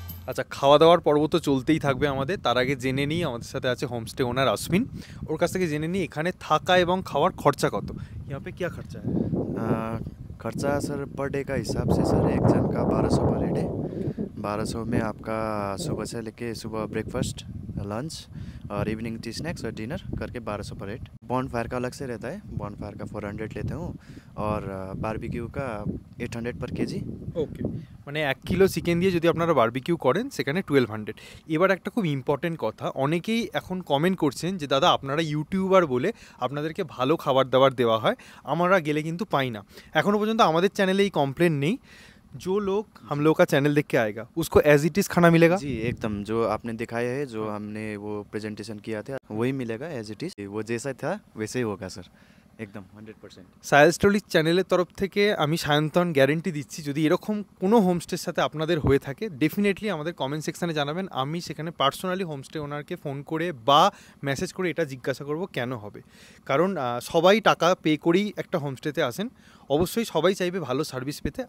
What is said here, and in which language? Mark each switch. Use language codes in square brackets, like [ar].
[bn] আচ্ছা, খাওয়া দাওয়ার পর্ব তো চলতেই থাকবে আমাদের, তার আগে জেনে নিই, আমাদের সাথে আছে হোমস্টে ওনার আসমিন, ওর কাছ থেকে জেনে নিই এখানে থাকা এবং খাওয়ার খরচা কত। [hi] यहाँ पे क्या खर्चा है? खर्चा सर पर डे का हिसाब से सर एक जन का 1200 पर हेड है। 1200 में आपका सुबह से लेके सुबह ब्रेकफास्ट, लंच और इवनिंग टी स्नैक्स और डिनर करके 1200 पर हेड। बॉन फायर का अलग से रहता है, बॉन फायर का 400 लेते हूँ और बारबेक्यू का 800 पर केजी। [bn] ওকে, মানে 1 কিলো চিকেন দিয়ে যদি আপনারা বারবিকিউ করেন সেখানে 1200। এবার একটা খুব ইম্পর্টেন্ট কথা, অনেকেই এখন কমেন্ট করছেন যে দাদা আপনারা ইউটিউবার বলে আপনাদেরকে ভালো খাবার দাবার দেওয়া হয়, আমরা গেলে কিন্তু পাই না। এখনও পর্যন্ত আমাদের চ্যানেলে এই কমপ্লেন নেই। [hi] जो लोग हम लोग का चैनल देख के आएगा उसको एज इट इज़ खाना मिलेगा। जी एकदम, जो आपने दिखाया है, जो हमने वो प्रेजेंटेशन किया था वही मिलेगा एज इट इज़, वो जैसा था वैसे ही होगा सर, [bn] একদম 100%। সায়াল স্টোরিজ চ্যানেলের তরফ থেকে আমি সায়ন্তন গ্যারেন্টি দিচ্ছি, যদি এরকম কোনো হোমস্টের সাথে আপনাদের হয়ে থাকে ডেফিনেটলি আমাদের কমেন্ট সেকশানে জানাবেন, আমি সেখানে পার্সোনালি হোমস্টে ওনারকে ফোন করে বা মেসেজ করে এটা জিজ্ঞাসা করব কেন হবে। কারণ সবাই টাকা পে করেই একটা হোমস্টেতে আসেন, অবশ্যই সবাই চাইবে ভালো সার্ভিস পেতে।